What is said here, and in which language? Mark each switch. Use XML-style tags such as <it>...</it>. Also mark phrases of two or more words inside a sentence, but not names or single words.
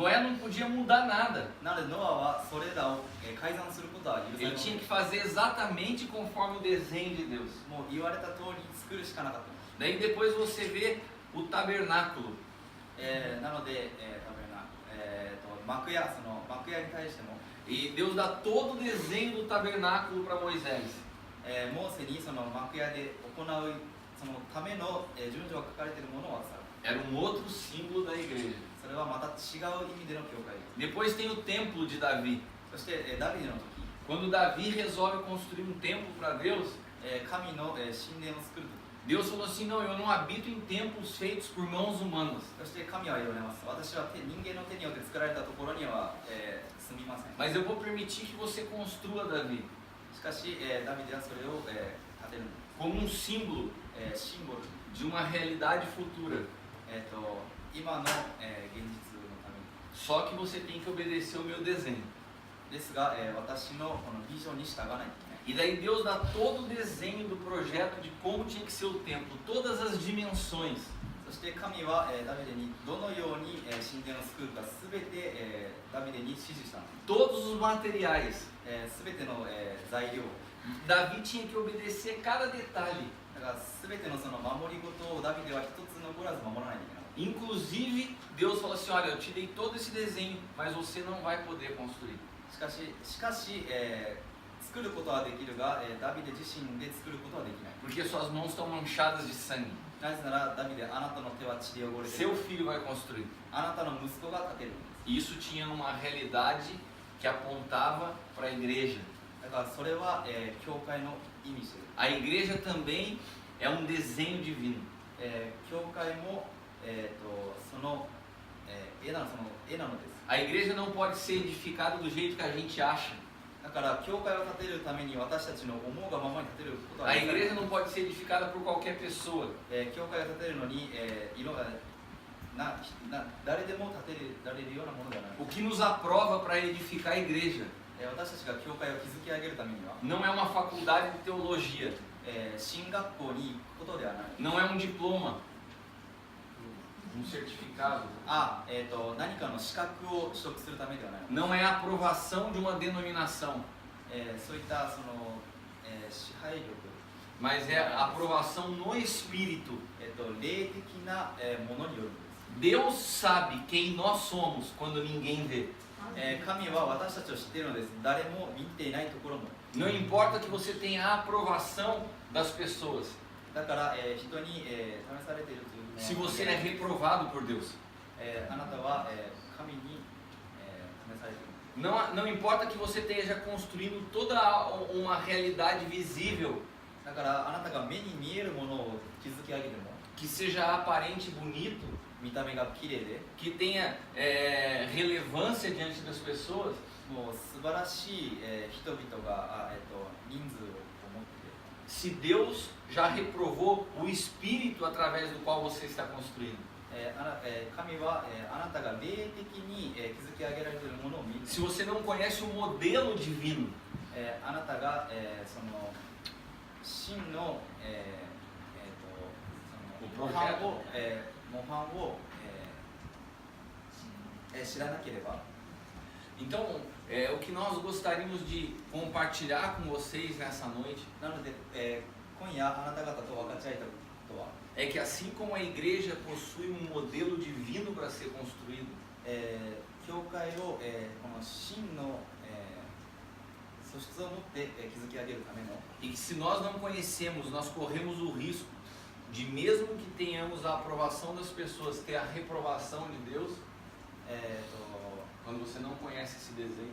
<pt>Noé não podia mudar nada.</pt> <ja>なのでノアはそれらを改ざんすることは許され</ja> <pt>Ele</pt> <ja>ませ</ja> <pt>tinha</pt> <ja>ん。</ja> <pt>que fazer exatamente conforme o desenho de Deus.</pt> <ja>もう言われた通りに作るしかなかったんです。</ja> <pt>Daí depois você vê o tabernáculo.</pt> <ja>なので、幕屋、その幕屋に対しても、</ja> <pt>E Deus dá todo o desenho do tabernáculo para Moisés.</pt> <ja>モーセにその幕屋で行うそのための、順序が書かれているものを渡される。</ja> <pt>Era um outro símbolo da igreja.</pt> <ja>それはまた違う意味での教会です。</ja> <pt>Depois tem o templo de Davi.</pt> <ja>そして、ダビデの時、</ja> <pt>Quando Davi resolve construir um templo para Deus,</pt> <ja>神の、神殿を作る時、</ja> <pt>Deus falou assim: não, eu não habito em templos feitos por mãos humanas.</pt> <ja>そして神は言われます。私は人間の手によって作られたところには、住みません。</ja> <pt>Mas eu vou permitir que você construa, Davi,</pt> <ja>しかし、ダビデはそれを、建てるんです。</ja> <pt>como um símbolo</pt> <ja>シンボル、</ja> <pt>de uma realidade futura.</pt> <ja>今の、現実のために。</ja> <pt>Só que você tem que obedecer o meu desenho.</pt> <ja>ですが、私のこのビジョンに従わないといけない。</ja> <pt>E daí Deus dá todo o desenho do projeto de como tinha que ser o templo, todas as dimensões.</pt> <ja>そして神は、ダビデにどのように、神殿を作るかすべて、ダビデに指示したのです。</ja> <pt>Todos os materiais.</pt> <ja>すべての、材料、</ja> <pt>Davi tinha que obedecer cada detalhe.</pt> <ja>だからすべてのその守り事をダビデは一つ残らず守らないといけない。</ja> <pt>Inclusive, Deus falou assim: olha, eu te dei todo esse desenho, mas você não vai poder construir.</pt> <ja>しかし、作ることはできるが、ダビデ自身で作ることはできない。</ja> <pt>Porque suas mãos estão manchadas de sangue.</pt> <ja>なぜなら、ダビデ、あなたの手は血で汚れてい</ja> <pt>Seu</pt> <ja>る。</ja> <pt>filho vai construir.</pt> <ja>あなたの息子が建てるんです。</ja> <pt>E isso tinha uma realidade que apontava para a igreja.</pt> <ja>だからそれは、教会の意味している。</ja> <pt>A igreja também é um desenho divino.</pt> <ja>教会も、その、絵なのです。</ja> <pt>A igreja não pode ser edificada do jeito que a gente acha.</pt> <ja>だから教会を建てるために私たちの思うがままに建てることは</ja> <pt>A</pt> <ja>できない。</ja> <pt>igreja não pode ser edificada por qualquer pessoa.</pt> <ja>教会を建てるのに、誰でも建てられるようなものではない。</ja> <pt>O que nos aprova para edificar a igreja</pt> <ja>私たちが教会を築き上げるためには、</ja> <pt>não é uma faculdade de teologia,</pt> <ja>進学校に行くことではない。</ja> <pt>não é um diploma, um certificado,</pt> <ja>何かの資格を取得するためではない。</ja> <pt>não é a aprovação de uma denominação,</pt> <ja>そういったその、支配力、</ja> <pt>mas é a aprovação no espírito.</pt> <ja>霊的な、ものによるんです。</ja> <pt>Deus sabe quem nós somos quando ninguém vê.</pt> <ja>神は私たちを知っているのです。誰も見ていないところも。</ja> <pt>Não importa que você tenha a aprovação das pessoas.</pt> <ja>だから、人に、試されているというのは</ja> <pt>Se você é reprovado por Deus,</pt> <ja>あなたは、神に、試されている。</ja> <pt>Não importa que você esteja construindo toda uma realidade visível,</pt> <ja>だからあなたが目に見えるものを築き上げても、</ja> <pt>que seja aparente e bonito,</pt> <ja>見た目が綺麗で、</ja> <pt>que tenha relevância diante das pessoas,</pt> <ja>もう素晴らしい、人々が、人数を持っている。</ja> <pt>se Deus já reprovou o espírito através do qual você está construindo.</pt> <ja>神は、あなたが霊的に、築き上げられているものを見る。</ja> <pt>Se você não conhece o modelo divino,</pt> <ja>あなたが、その真の、その模範を、知らなければ、</ja> <pt>então o que nós gostaríamos de compartilhar com vocês nessa noite</pt> <ja>なので、今夜あなた方と分かち合いたいことは、</ja> <pt>é que assim como a igreja possui um modelo divino para ser construído,</pt> <ja>教会を、この真の、素質を持って、築き上げるための、</ja> <pt>e que se nós não conhecemos, nós corremos o risco de, mesmo que tenhamos a aprovação das pessoas, ter a reprovação de Deus, quando você não conhece esse desenho,</pt>